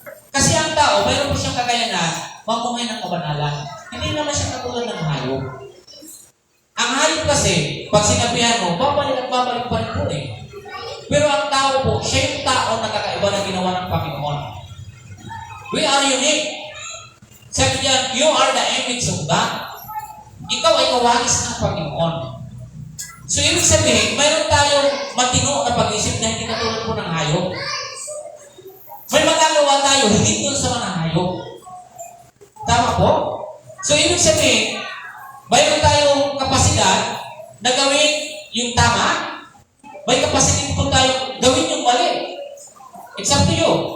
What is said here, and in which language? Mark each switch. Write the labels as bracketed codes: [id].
[tl] Kasi ang tao, mayroon po siyang kakayanan, mamuhay ng kabanalan. Hindi naman siya katulad ng hayop. Ang hayop kasi, pag sinabihan mo, babalik at babalik pa rin po eh. Pero ang tao po, siya yung tao na kakaiba na ginawa ng Panginoon. [en] We are unique. [tl] Sabi niya, [en] you are the image of God. [tl] Ikaw ay kawagis ng Panginoon. So, ibig sabihin, mayroon tayong matino na pag-isip na hindi katulad po ng hayop. May magagawa tayo, hindi doon sa mga hayop. Tama po? So, ibig sabihin, mayroon tayong kapasidad na gawin yung tama, may kapasidad po tayo gawin yung mali. [en] It's up to you.